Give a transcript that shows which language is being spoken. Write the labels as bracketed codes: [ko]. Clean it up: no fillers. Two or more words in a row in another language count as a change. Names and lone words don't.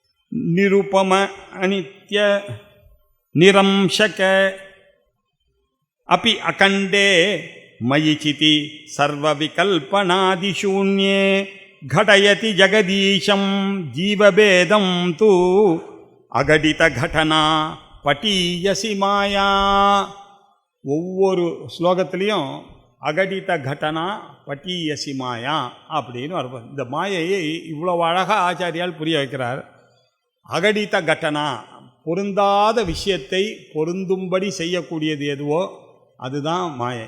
[sa] निरुपम अनित्य निरंशक अपि अखण्डे मयिचिति सर्वविकल्पनादिशून्ये घटयति जगदीशं जीवभेदं तु अघटित घटना पटीयसी माया. [ta] ஒவ்வொரு ஸ்லோகத்திலையும் [sa] अघटित घटना पटीयसी माया [ta] அப்படின்னு வரும். இந்த மாயையை இவ்வளோ அழகாக ஆச்சாரியால் புரிய வைக்கிறார். [sa] अघटित घटना [ta] பொருந்தாத விஷயத்தை பொருந்தும்படி செய்யக்கூடியது எதுவோ அதுதான் மாயை.